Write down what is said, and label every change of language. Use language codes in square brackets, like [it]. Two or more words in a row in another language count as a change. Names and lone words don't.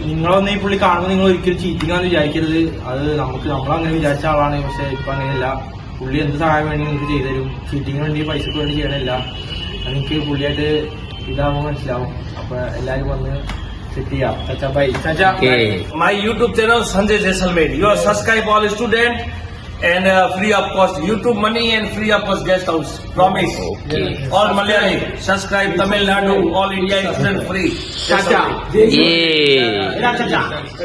[ml] നിങ്ങളൊന്നും ഈ പുള്ളി കാണുമ്പോൾ നിങ്ങൾ ഒരിക്കലും ചീറ്റിങ്ങാന്ന് വിചാരിക്കരുത്. അത് നമ്മളങ്ങനെ വിചാരിച്ച ആളാണ്. പക്ഷെ ഇപ്പൊ അങ്ങനെയല്ല. പുള്ളി എന്ത് സഹായം വേണ്ടി നിങ്ങൾക്ക് ചെയ്തുതരും. ചീറ്റിങ്ങിന് വേണ്ടി പൈസക്ക് വേണ്ടി ചെയ്യണമില്ല. എനിക്ക് പുള്ളിയായിട്ട് ഇതാവുമ്പോൾ മനസ്സിലാവും. അപ്പൊ എല്ലാരും വന്ന് സെറ്റ് ചെയ്യാം. ചച്ചാ ബൈ. ചച്ചാ [en] My YouTube channel संजय जैसलमेर you subscribe all student and free of cost YouTube money and free of cost guest house promise. All Malayali subscribe Tamil Nadu all India student free. [ml] ചച്ചാ. Chacha.